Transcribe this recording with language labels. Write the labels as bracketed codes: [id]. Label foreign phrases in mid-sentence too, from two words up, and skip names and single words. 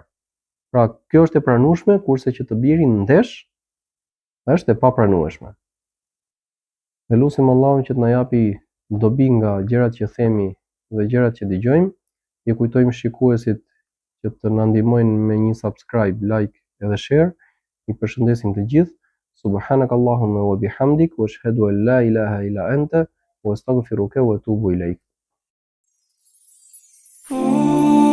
[sq] Pra, kjo është e pranueshme, kurse që të bjerin ndesh është e papranueshme. Ne lutim Allahun që të na japi dobi nga gjërat që themi dhe gjërat që dëgjojmë. I kujtojmë shikuesit që të na ndihmojnë me një subscribe, like edhe share. I përshëndesim të gjithë. [ar] سبحانك اللهم وبحمدك وأشهد أن لا إله إلا أنت وأستغفرك وأتوب إليك.